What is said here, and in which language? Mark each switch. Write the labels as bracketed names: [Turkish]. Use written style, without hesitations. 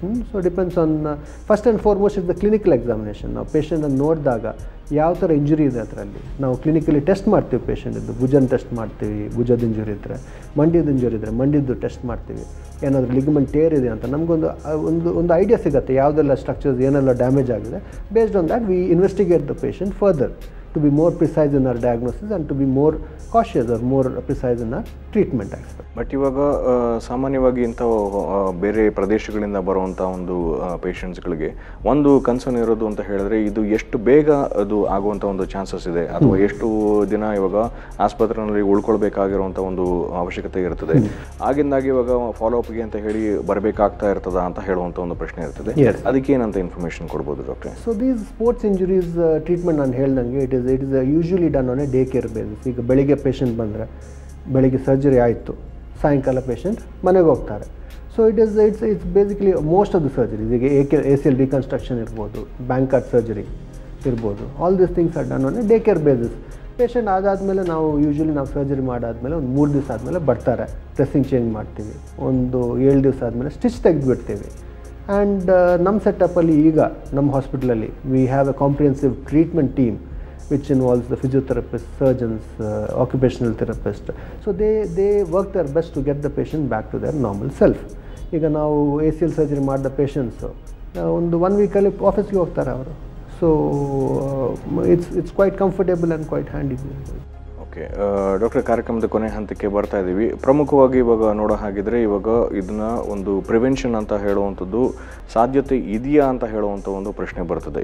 [English] So depends on first and foremost is the clinical examination. [Kannada] ನಾವು ಪೇಷಂಟನ್ನು ನೋಡಿದಾಗ ಯಾವ ಥರ ಇಂಜುರಿ ಇದೆ ಅದರಲ್ಲಿ ನಾವು ಕ್ಲಿನಿಕಲಿ ಟೆಸ್ಟ್ ಮಾಡ್ತೀವಿ. ಪೇಷಂಟಿದ್ದು ಭುಜನ ಟೆಸ್ಟ್ ಮಾಡ್ತೀವಿ, ಭುಜದ ಇಂಜುರಿ ಇದ್ದರೆ, ಮಂಡಿದ ಇಂಜುರಿ ಇದ್ದರೆ ಮಂಡಿದ್ದು ಟೆಸ್ಟ್ ಮಾಡ್ತೀವಿ. ಏನಾದರೂ ಲಿಗಮೆಂಟ್ ಟೇರ್ ಇದೆ ಅಂತ ನಮಗೊಂದು ಐಡಿಯಾ ಸಿಗುತ್ತೆ, ಯಾವುದೆಲ್ಲ ಸ್ಟ್ರಕ್ಚರ್ಸ್ ಏನೆಲ್ಲ ಡ್ಯಾಮೇಜ್ ಆಗಿದೆ. [English] Based on that we investigate the patient further to be more precise in our diagnosis and to be more cautious or more precise in our treatment aspect. [Kannada] But ಇವಾಗ ಸಾಮಾನ್ಯವಾಗಿ ಇಂಥ ಬೇರೆ ಪ್ರದೇಶಗಳಿಂದ ಬರುವಂಥ ಒಂದು ಪೇಷಂಟ್ಸ್ಗಳಿಗೆ ಒಂದು ಕನ್ಸರ್ನ್ ಇರೋದು ಅಂತ ಹೇಳಿದ್ರೆ, ಇದು ಎಷ್ಟು ಬೇಗ ಅದು ಆಗುವಂಥ ಒಂದು ಚಾನ್ಸಸ್ ಇದೆ, ಅಥವಾ ಎಷ್ಟು ದಿನ ಇವಾಗ ಆಸ್ಪತ್ರೆಯಲ್ಲಿ ಉಳ್ಕೊಳ್ಬೇಕಾಗಿರುವಂಥ ಒಂದು ಅವಶ್ಯಕತೆ ಇರ್ತದೆ, ಆಗಿಂದಾಗಿ ಇವಾಗ ಫಾಲೋಅಪ್ಗೆ ಅಂತ ಹೇಳಿ ಬರಬೇಕಾಗ್ತಾ ಇರ್ತದ ಅಂತ ಹೇಳುವಂಥ ಒಂದು ಪ್ರಶ್ನೆ ಇರ್ತದೆ. ಅದಕ್ಕೆ ಏನಂತ ಇನ್ಫಾರ್ಮೇಷನ್ ಕೊಡ್ಬೋದು ಡಾಕ್ಟ್ರೆ? [English] so these sports injuries treatment [Kannada] ನಾನು ಹೇಳ್ದಂಗೆ [English] It is usually done on a day care basis. [Kannada] ಈಗ ಬೆಳಿಗ್ಗೆ ಪೇಷಂಟ್ ಬಂದರೆ ಬೆಳಿಗ್ಗೆ ಸರ್ಜರಿ ಆಯಿತು, ಸಾಯಂಕಾಲ ಪೇಷಂಟ್ ಮನೆಗೆ ಹೋಗ್ತಾರೆ. [English] so it's basically most of the surgeries, [Kannada] ಈಗ ACL ರಿಕನ್ಸ್ಟ್ರಕ್ಷನ್ ಇರ್ಬೋದು, ಬ್ಯಾಂಕಾರ್ಡ್ ಸರ್ಜರಿ ಇರ್ಬೋದು, [English] All this things are done on a day care basis. [Kannada] Patient ಅದಾದಮೇಲೆ ನಾವು ಸರ್ಜರಿ ಮಾಡಾದಮೇಲೆ ಒಂದು 3 ದಿವಸ ಆದಮೇಲೆ ಬರ್ತಾರೆ, ಡ್ರೆಸ್ಸಿಂಗ್ ಚೇಂಜ್ ಮಾಡ್ತೀವಿ. ಒಂದು 7 ದಿವಸ ಆದಮೇಲೆ ಸ್ಟಿಚ್ ತೆಗೆದುಬಿಡ್ತೀವಿ. ಆ್ಯಂಡ್ ನಮ್ಮ ಸೆಟಪ್ಪಲ್ಲಿ ಈಗ ನಮ್ಮ ಹಾಸ್ಪಿಟಲಲ್ಲಿ [English] We have a comprehensive treatment team which involves the physiotherapists, surgeons, occupational therapists. So they work their best to get the patient back to their normal self. [Kannada] ಈಗ ನಾವು ACL ಸರ್ಜರಿ ಮಾಡಿದ patients ಒಂದು 1 ವೀಕಲ್ಲಿ ಆಫೀಸ್ಗೆ ಹೋಗ್ತಾರೆ ಅವರು. [English] So it's quite comfortable and quite handy. [Kannada] Okay doctor, ಕಾರ್ಯಕ್ರಮದ ಕೊನೆ ಹಂತಕ್ಕೆ ಬರ್ತಾ ಇದ್ದೀವಿ. ಪ್ರಮುಖವಾಗಿ ಇವಾಗ ನೋಡೋ ಹಾಗಿದ್ರೆ ಇವಾಗ ಇದನ್ನ ಒಂದು ಪ್ರಿವೆನ್ಷನ್ ಅಂತ ಹೇಳುವಂಥದ್ದು ಸಾಧ್ಯತೆ ಇದೆಯಾ ಅಂತ ಹೇಳುವಂಥ ಒಂದು ಪ್ರಶ್ನೆ ಬರ್ತದೆ.